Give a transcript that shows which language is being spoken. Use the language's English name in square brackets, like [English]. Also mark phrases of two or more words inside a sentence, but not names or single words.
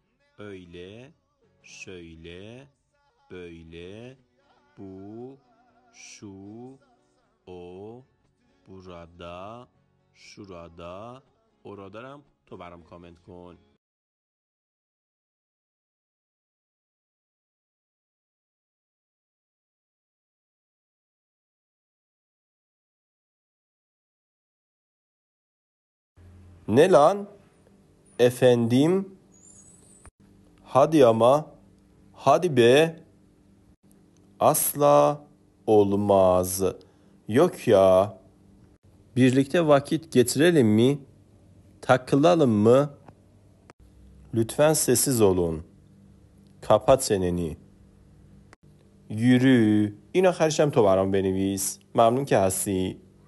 [Turkish] öyle, şöyle, böyle, bu, şu, o, burada, şurada, orada [Persian] هم تو برام کامنت کن. [Turkish] Ne lan? Efendim? Hadi ama. Hadi be. Asla olmaz. Yok ya. Birlikte vakit geçirelim mi? Takılalım mı? Lütfen sessiz olun. Kapat çeneni. Yürü. [Persian] این آخرش هم تو برام بنویس. ممنون که هستی.